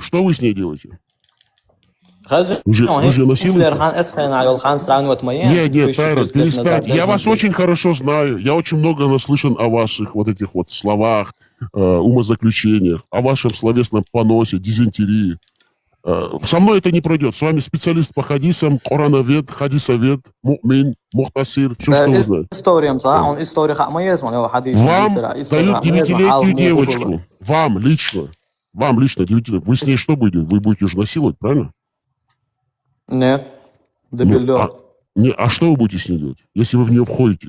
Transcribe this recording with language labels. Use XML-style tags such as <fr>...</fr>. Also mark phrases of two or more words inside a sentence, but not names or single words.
<ru>Что вы с ней делаете? Вы же насилуете? Нет, Тайрон, перестаньте. Я вас очень хорошо знаю. Я очень много наслышан о ваших вот этих вот словах, умозаключениях, о вашем словесном поносе, дизентерии. Со мной это не пройдет. С вами специалист по хадисам, корановед, хадисовед, му'мин, мухтасир, все, что вы знаете. Вам дают 9-летнюю девочку. Вам лично 9-летнюю. Вы с ней что будете? Вы будете ее насиловать, правильно? Нет. А что вы будете с ней делать, если вы в нее входите?</ru>